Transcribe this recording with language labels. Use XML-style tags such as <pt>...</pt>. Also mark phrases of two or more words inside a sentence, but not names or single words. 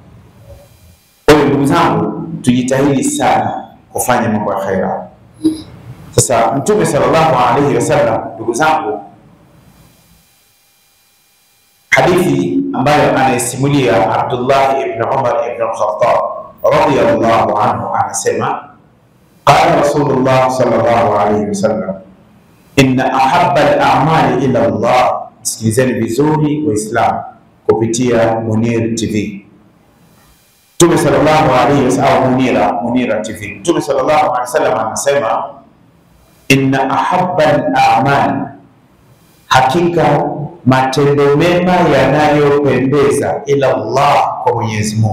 <sw>Kwa hiyo ndugu zangu, tujitahidi sana kufanya mambo ya khaira. Sasa Mtume</sw> <ar>صلى الله عليه وسلم,</ar> <sw>ndugu zangu, hadithi ambayo anaisimulia Abdullah ibn Umar ibn al-Khattab</sw> <ar>رضي الله عنه,</ar> <sw>anasema</sw> <ar>قال رسول الله صلى الله عليه وسلم إن أحب الأعمال إلى الله.</ar> <sw>Sikilizeni vizuri Waislamu kupitia Munir TV. Mtume</sw> <ar>صلى الله عليه وسلم,</ar> <sw>Munira TV. Mtume</sw> <ar>صلى الله عليه وسلم</ar> <sw>anasema</sw> <ar>إن أحب الأعمال,</ar> <sw>hakika matendo mema yanayopendeza</sw> <ar>إلى الله,</ar> <sw>kwa Mwenyezi Mungu.</sw>